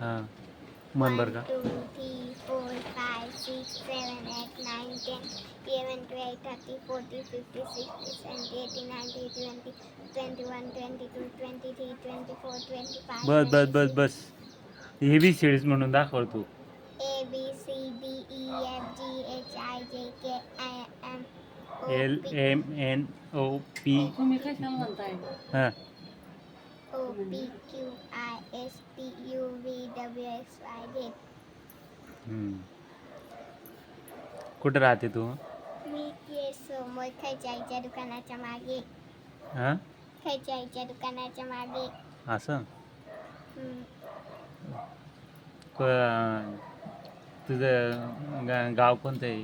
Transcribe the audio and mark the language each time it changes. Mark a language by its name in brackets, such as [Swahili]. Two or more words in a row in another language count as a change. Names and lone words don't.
[Marathi] हां. म्हण बरं का. 1 2 3 4 5 6 7 8 9 10 11 12 13 14 15 16 17 18 19 20 21 22 23 24 25. बस हे बी सिरीज म्हणून दाखव तू. [English] A B C D E F G H I J K L M L M N O P. [Marathi] तुम्ही कशाला म्हणताय? हां. [English] O P Q I S T U V W X Y Z. [Marathi] कुठं राहते तू? मी ते समोर खायच्या आईच्या दुकानाच्या मागे. हां. खायच्या आईच्या दुकानाच्या मागे. असं. हम्म. तुझं गाव कोणतं आहे?